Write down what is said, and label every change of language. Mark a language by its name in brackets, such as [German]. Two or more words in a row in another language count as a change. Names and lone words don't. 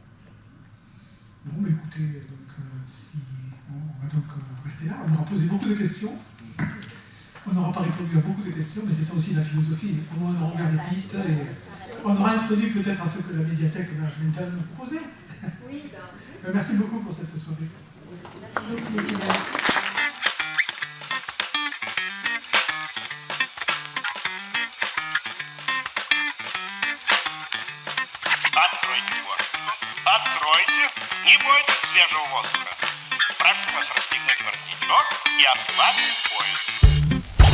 [French] Bon, mais écoutez, donc, on va donc rester là. On aura posé beaucoup de questions. On n'aura pas répondu à beaucoup de questions, mais c'est ça aussi la philosophie. On aura ouvert des pistes et on aura introduit peut-être à ce que la médiathèque va maintenant nous proposer. Oui, Merci beaucoup pour cette soirée. Merci beaucoup, messieurs. [Russian] Откройте форточку. Откройте. Не бойтесь свежего воздуха. Прошу вас расстегнуть воротничок и ослабить пояс.